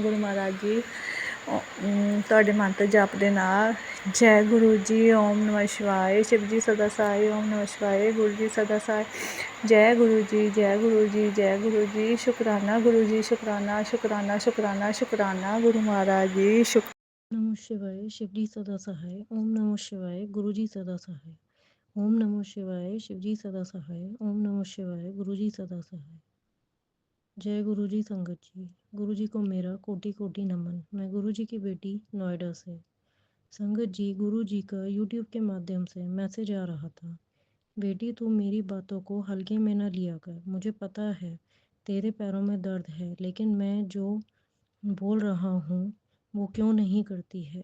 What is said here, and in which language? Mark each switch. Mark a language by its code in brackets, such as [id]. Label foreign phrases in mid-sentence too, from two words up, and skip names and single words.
[pa] ਗੁਰੂ ਮਹਾਰਾਜ ਜੀ ਤੁਹਾਡੇ ਮੰਤਰ ਜਪ ਦੇ ਨਾਲ ਜੈ ਗੁਰੂ ਜੀ, [hi] ओम नमः शिवाय, शिव जी सदा सहाय, ओम नमः शिवाय, गुरु जी सदा सहाय, [pa] ਜੈ ਗੁਰੂ ਜੀ, ਜੈ ਗੁਰੂ ਜੀ, ਜੈ ਗੁਰੂ ਜੀ। ਸ਼ੁਕਰਾਨਾ ਗੁਰੂ ਜੀ, ਸ਼ੁਕਰਾਨਾ ਸ਼ੁਕਰਾਨਾ ਸ਼ੁਕਰਾਨਾ ਸ਼ੁਕਰਾਨਾ ਗੁਰੂ ਮਹਾਰਾਜ ਜੀ। [hi] नमः शिवाय, शिव जी सदा सहाय। ओम नमः शिवाय, गुरु जी सदा सहाय। ओम नमः शिवाय, शिव जी सदा सहाय। ओम नमः शिवाय, गुरु जी सदा सहाय। जय गुरु जी संगत जी। गुरु जी को मेरा कोटि कोटि नमन। मैं गुरु जी की बेटी नोएडा से। संगत जी, गुरु जी का यूट्यूब के माध्यम से मैसेज आ रहा था, बेटी तू मेरी बातों को हल्के में न लिया कर। मुझे पता है तेरे पैरों में दर्द है, लेकिन मैं जो बोल रहा हूँ वो क्यों नहीं करती है।